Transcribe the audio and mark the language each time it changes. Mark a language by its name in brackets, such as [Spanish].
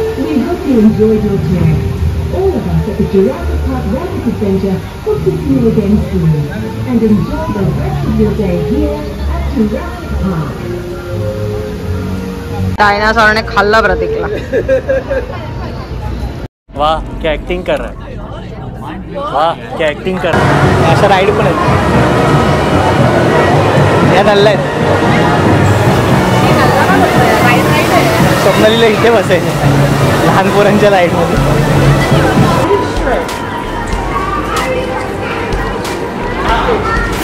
[English] We hope you enjoyed your tour. All of us at the Jurassic Park Rapid Adventure hope to see you again soon. And enjoy the rest of your day here at Jurassic Park. [Marathi] डायनासॉरने खाल्ला प्रतीकला. [Hindi] वाह क्या acting कर रहा है. वाह क्या acting कर रहा है. [Marathi] अशा राईड पण आहेत या चालल्या आहेत. स्वप्नालीला इथे बसायचं लहान पोरांच्या राईडमध्ये.